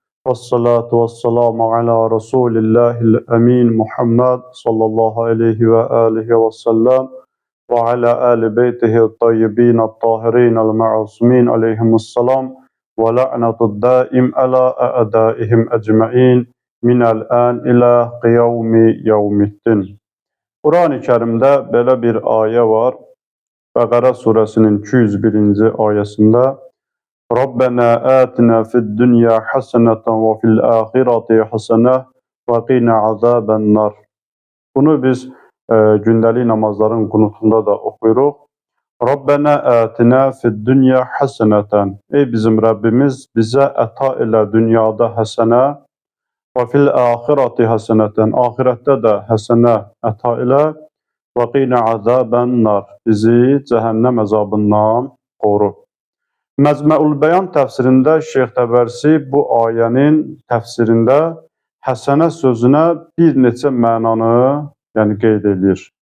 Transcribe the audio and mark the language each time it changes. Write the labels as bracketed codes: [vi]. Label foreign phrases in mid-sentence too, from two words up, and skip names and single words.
[ar] والصلاة والسلام على رسول الله الأمين محمد صلى الله عليه وآله وسلم وعلى آل بيته الطيبين الطاهرين المعصومين عليهم السلام واللعنة الدائمة على أعدائهم أجمعين من الآن إلى قيام يوم الدين. [az] Qurani Kərimdə belə bir ayə var. Bəqərə surəsinin 201-ci ayəsində [ar] ربنا آتنا في الدنيا حسنة وفي الآخرة حسنة وقنا عذاب النار. [az] Bunu biz gündəlik namazların qunutunda da oxuyuruq. [ar] ربنا آتنا في الدنيا حسنة. [az] Ey bizim Rəbbimiz, bizə əta elə dünyada həsənə və [ar] في الآخرة حسنة, [az] axirətdə də həsənə əta elə və [ar] قنا عذاب النار, [az] bizi cəhənnəm əzabından qoru. Məcmuul Bəyan təfsirində Şeyx Təbərsi bu ayənin təfsirində həsənə sözünə bir neçə mənanı qeyd edir.